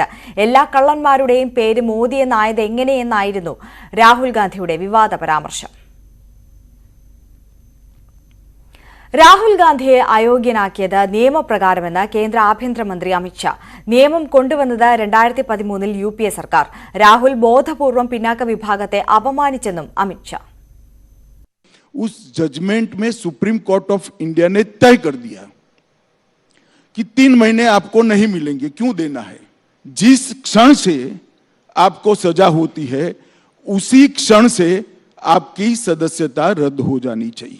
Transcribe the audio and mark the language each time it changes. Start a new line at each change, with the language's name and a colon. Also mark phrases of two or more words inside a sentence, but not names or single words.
Malayalam: എല്ലാ കള്ളന്മാരുടെയും പേര് മോദി എന്നായത് എങ്ങനെയെന്നായിരുന്നു രാഹുൽ ഗാന്ധിയുടെ വിവാദ പരാമർശം. രാഹുൽ ഗാന്ധിയെ അയോഗ്യനാക്കിയത് നിയമപ്രകാരമെന്ന് കേന്ദ്ര ആഭ്യന്തരമന്ത്രി അമിത്ഷാ. നിയമം കൊണ്ടുവന്നത് 2013-ൽ UPA സർക്കാർ. രാഹുൽ ബോധപൂർവം പിന്നാക്ക വിഭാഗത്തെ അപമാനിച്ചെന്നും അമിത്ഷാ.
Hindi: उस जजमेंट में
English: Supreme Court of India
Hindi: ने तय कर दिया कि 3 महीने आपको नहीं मिलेंगे. क्यों देना है? जिस क्षण से आपको सजा होती है उसी क्षण से आपकी सदस्यता रद्द हो जानी चाहिए.